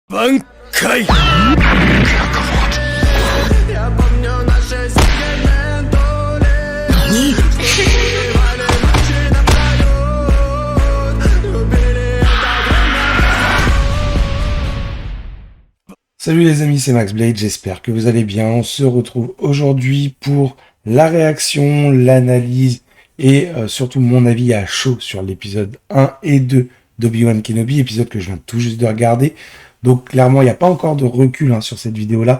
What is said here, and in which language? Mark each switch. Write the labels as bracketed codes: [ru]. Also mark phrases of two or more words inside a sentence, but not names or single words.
[ru] 挽回 Я помню наши секретные тули. Убивали ночи напролёт. Любили это время. [fr] Salut les amis, c'est Max Blade, j'espère que vous allez bien. On se retrouve aujourd'hui pour la réaction, l'analyse et surtout mon avis à chaud sur l'épisode 1 et 2 d'Obi-Wan Kenobi, épisode que je viens tout juste de regarder. Donc clairement, il n'y a pas encore de recul sur cette vidéo-là.